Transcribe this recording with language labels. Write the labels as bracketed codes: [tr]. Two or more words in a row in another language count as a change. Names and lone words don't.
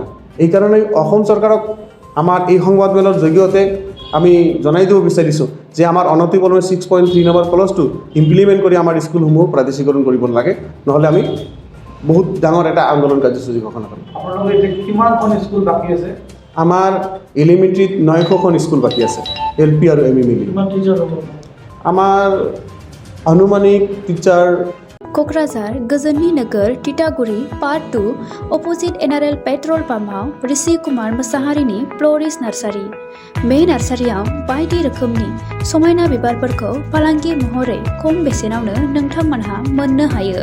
[as] এইকাৰণে অসম চৰকাৰক আমাৰ এই সংবাদমেলৰ জৰিয়তে আমি জনাই দিব বিচাৰিছোঁ যে আমাৰ অনতিপলমে 6.3 নম্বৰ ক্লজটো ইমপ্লিমেণ্ট কৰি আমাৰ স্কুলসমূহ প্ৰাদেশিকৰণ কৰিব লাগে, নহ'লে আমি বহুত ডাঙৰ এটা আন্দোলন কাৰ্যসূচী ঘোষণা কৰিম। আপোনালোকৰ এতিয়া কিমানখন স্কুল বাকী আছে? আমাৰ এলিমেণ্টাৰীত 900খন স্কুল বাকী আছে, LP আৰু ME মিলি। কিমান টিচাৰ হ'ব? আমাৰ আনুমানিক টিচাৰ [brx] क'क्राझार गोजोननि नोगोर टिटागुरि पार्ट 2 [en] opposite NRL petrol pumpआव [brx] ऋषि कुमार मोसाहारिनि फ्ल'रिस नार्सारि। बे नार्सारियाव बायदि रोखोमनि समायना बिबारफोरखौ फालांगि महरै खम बेसेनावनो नोंथांमोनहा मोननो हायो।